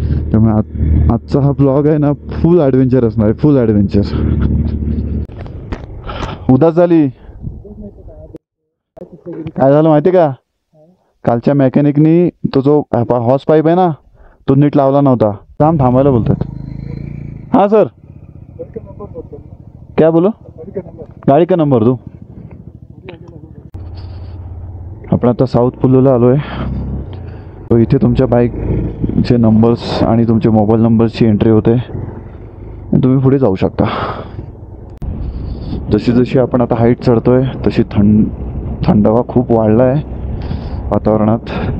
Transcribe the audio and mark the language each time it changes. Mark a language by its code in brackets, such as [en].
[mr] त्यामुळे आजचा हा ब्लॉग आहे ना, फुल ॲडव्हेंचर असणार आहे, फुल ॲडव्हेंचर. उदास झाली. काय झालं माहिती का, कालच्या मेकॅनिकनी तो जो हॉस पाईप आहे ना तो नीट लावला नव्हता. थांबायला बोलतात. [hi] हाँ सर, क्या बोलो, गाड़ी का नंबर दो. [mr] आपण आता साऊथ पुलूला आलो आहे. तो इथे तुमच्या बाईकचे नंबर्स आणि तुमचे मोबाईल नंबर्सची एंट्री होते. तुम्ही पुढे जाऊ शकता. जशी जशी आपण आता हाईट चढतोय तशी थंडावा खूप वाढला आहे वातावरणात.